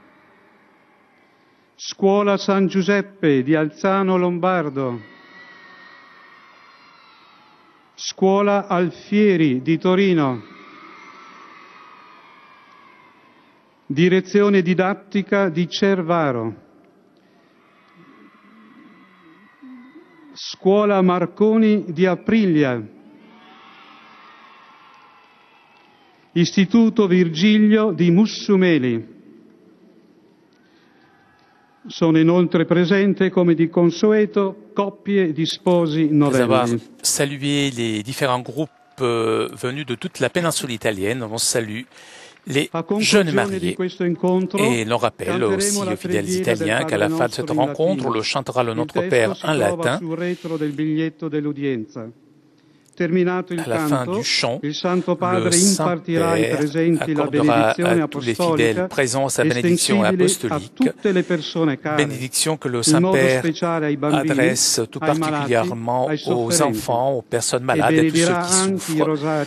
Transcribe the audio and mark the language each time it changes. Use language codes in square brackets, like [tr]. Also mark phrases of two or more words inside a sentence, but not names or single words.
[it] Scuola San Giuseppe di Alzano Lombardo, Scuola Alfieri di Torino, Direzione Didattica di Cervaro, Scuola Marconi di Aprilia, Istituto Virgilio di Mussumeli. Sono inoltre presenti, come di consueto, coppie di sposi novelli. [fr] Saluer les différents groupes venus de toute la péninsule italienne. On salue les jeunes mariés. Et l'on rappelle aussi aux fidèles italiens qu'à la fin de cette rencontre, on le chantera le Notre Père en latin. À la fin du chant, le Saint-Père accordera à tous les fidèles présents sa bénédiction apostolique, bénédiction que le Saint-Père adresse tout particulièrement aux enfants, aux personnes malades et à tous ceux qui souffrent.